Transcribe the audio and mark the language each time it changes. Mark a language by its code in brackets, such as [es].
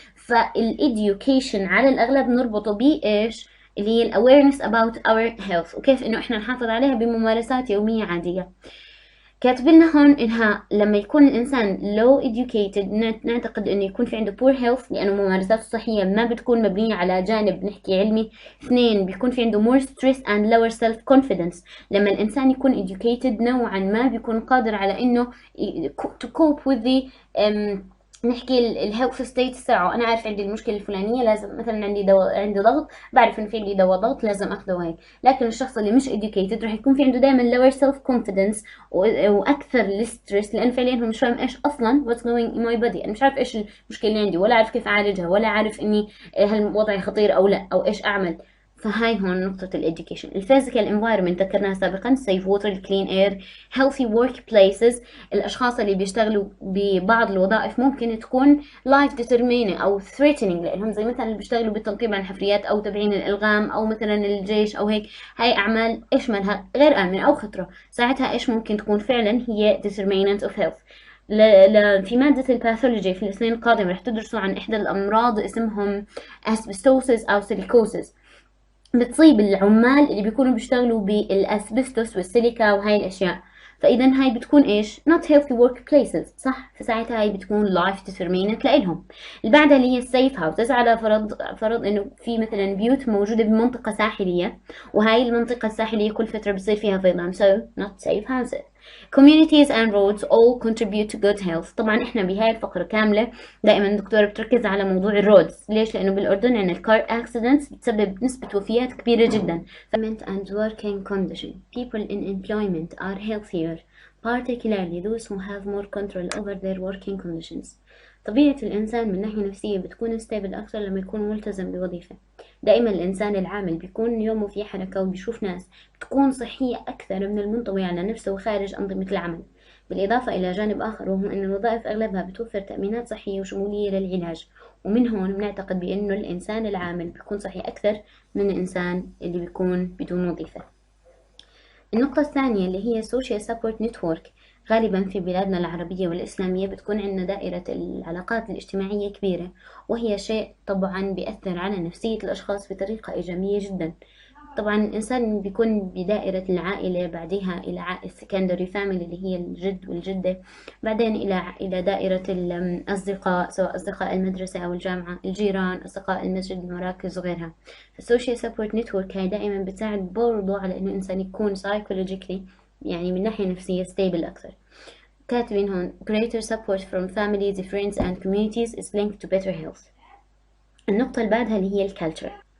[ar] فالاديوكيشن على الاغلب نربطه بايش؟ اللي هي الاويرنس [en] about our health [ar] وكيف انه احنا نحافظ عليها بممارسات يوميه عاديه. كاتب لنا هون انها لما يكون الانسان [en] low educated [ar] نعتقد انه يكون في عنده [en] poor health [ar] لانه ممارساته الصحيه ما بتكون مبنيه على جانب نحكي علمي. اثنين، بيكون في عنده [en] more stress and lower self confidence. [ar] لما الانسان يكون educated نوعا ما بيكون قادر على انه [en] to cope with the [ar] نحكي الهيلث ستيت تاعه. انا عارف عندي المشكله الفلانيه، لازم مثلا عندي ضغط، بعرف ان في عندي دواء ضغط لازم اخذه وهيك. لكن الشخص اللي مش educated راح يكون في عنده دائما [en] lower self confidence [ar] واكثر الستريس، لان فعليا هو مش فاهم ايش اصلا [en] what's going in my body. [ar] انا مش عارف ايش المشكله اللي عندي، ولا عارف كيف اعالجها، ولا عارف اني هل وضعي خطير او لا، او ايش اعمل. فهاي هون نقطة الإديوكيشن. [en] الفيزيكال انفايرمنت [ar] ذكرناها سابقا، [en] safe water, clean air, healthy workplaces. [ar] الأشخاص اللي بيشتغلوا ببعض الوظائف ممكن تكون [en] life determining [ar] أو threatening لهم، زي مثلا اللي بيشتغلوا بالتنقيب عن الحفريات أو تبعين الألغام أو مثلا الجيش أو هيك. هاي أعمال إيش مالها؟ غير آمنة أو خطرة. ساعتها إيش ممكن تكون فعلا هي determinant of health. في مادة الباثولوجي في السنين القادمة رح تدرسوا عن إحدى الأمراض اسمهم asbestosis أو سيليكوسيس، بتصيب العمال اللي بيكونوا بيشتغلوا بالاسبستوس والسيليكا وهاي الاشياء. فاذا هاي بتكون ايش؟ [en] not healthy workplaces، [ar] صح؟ فساعتها هاي بتكون [en] life determinant [ar] لإلهم. اللي بعدها اللي هي السيف هاوسز، على فرض انه في مثلا بيوت موجوده بمنطقه ساحليه، وهاي المنطقه الساحليه كل فتره بصير فيها فيضان، [en] so not safe houses. communities and roads all contribute to good health. [ar] طبعا احنا بهاي الفقرة كاملة دائما الدكتورة بتركز على موضوع الرودز. ليش؟ لانه بالاردن عندنا الكار اكسيدنتس بتسبب نسبة وفيات كبيرة جدا. [en] and working condition. people in employment are healthier, particularly those who have more control over their working conditions. [ar] طبيعة الإنسان من ناحية نفسية بتكون ستيبل أكثر لما يكون ملتزم بوظيفة. دائما الإنسان العامل بيكون يومه في حركة وبيشوف ناس، بتكون صحية أكثر من المنطوي على نفسه وخارج أنظمة العمل. بالإضافة إلى جانب آخر وهو أن الوظائف أغلبها بتوفر تأمينات صحية وشمولية للعلاج، ومن هون بنعتقد بأنه الإنسان العامل بيكون صحي أكثر من الإنسان اللي بيكون بدون وظيفة. النقطة الثانية اللي هي [en] social support network. [ar] غالبا في بلادنا العربية والإسلامية بتكون عندنا دائرة العلاقات الاجتماعية كبيرة، وهي شيء طبعا بيأثر على نفسية الأشخاص بطريقة إيجابية جدا. طبعا الإنسان بيكون بدائرة العائلة، بعدها إلى secondary family اللي هي الجد والجدة، بعدين إلى دائرة الأصدقاء، سواء أصدقاء المدرسة أو الجامعة، الجيران، أصدقاء المسجد، المراكز وغيرها. السوشيال سبورت نتورك هاي دائما بتساعد برضو على إنه الإنسان يكون psychologically، يعني من ناحية نفسية stable أكثر. كاتبين هون [en] greater support from families, friends and communities is linked to better health. [ar] النقطة اللي بعدها اللي هي الكالتشر.